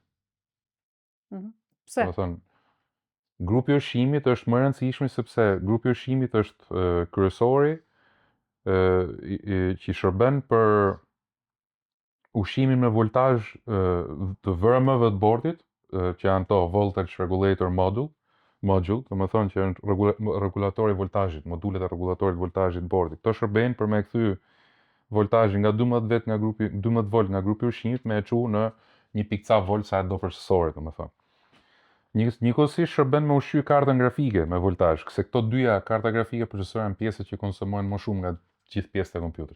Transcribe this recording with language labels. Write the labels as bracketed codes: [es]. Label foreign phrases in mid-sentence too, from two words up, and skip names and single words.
[sq] Pse? Do thonë, grupi i ushqimit është më i rëndësishëm sepse grupi i ushqimit është kryesori që shërben për ushqimin me voltazh të VRM-ve të bordit, që janë [en] to voltage regulator module, [sq] domethënë që janë regulatori i voltazhit, modulet e regulatorit të voltazhit të bordit. Këto shërbejnë për me kthy voltazhin nga 12 volt nga grupi i ushqimit me e çu në 1.ca volt sa do procesori, domethënë. Njëkohësisht shërben me ushqy kartën grafike me voltazh, se këto dyja, karta grafike, procesori, janë pjesët që konsumojnë më shumë nga gjithë pjesët e kompjuterit.